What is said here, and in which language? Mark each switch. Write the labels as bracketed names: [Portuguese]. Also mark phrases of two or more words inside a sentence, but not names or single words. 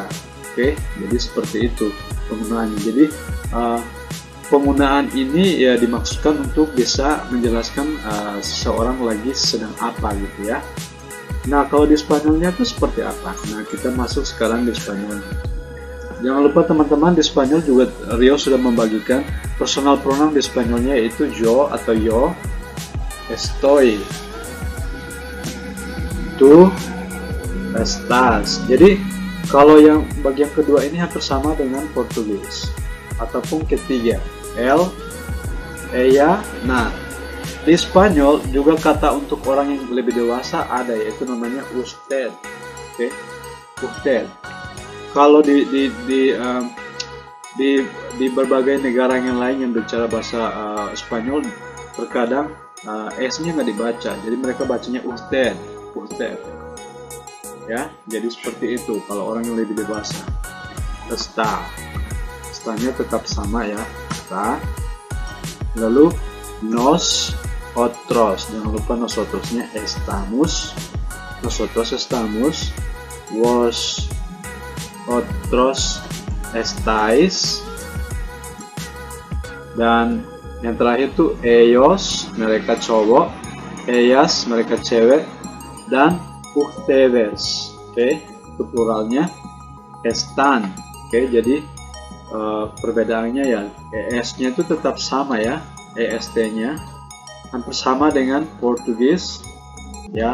[Indonesian] Oke, jadi seperti itu penggunaannya. Jadi penggunaan ini ya dimaksudkan untuk bisa menjelaskan seseorang lagi sedang apa gitu ya. Nah, kalau di Spanyolnya itu seperti apa? Nah, kita masuk sekarang di Spanyol. Jangan lupa teman-teman, di Spanyol juga Rio sudah membagikan [English] personal pronoun [Indonesian] di Spanyolnya, yaitu yo atau yo, estoy, [Spanish] tú, estás. [Indonesian] Jadi kalau yang bagian kedua ini hampir sama dengan Portugis, ataupun ketiga, [Spanish] el, ella. [Indonesian] Nah, di Spanyol juga kata untuk orang yang lebih dewasa ada, yaitu namanya usted. Oke, usted. Kalau di berbagai negara yang lain yang bicara bahasa Spanyol, terkadang s-nya nggak dibaca, jadi mereka bacanya usted, usted. Ya, jadi seperti itu kalau orang yang lebih dewasa. Está, estanya tetap sama ya, [Spanish] está. Lalu nos otros, [Indonesian] jangan lupa nosotrosnya estamos, [Spanish] nosotros estamos, vos otros estáis, [Indonesian] dan yang terakhir tuh ellos, mereka cowok, ellas, mereka cewek, dan ustedes. Oke, itu pluralnya están. Oke, jadi perbedaannya ya, es-nya itu tetap sama ya, est-nya hampir sama dengan Portugis ya.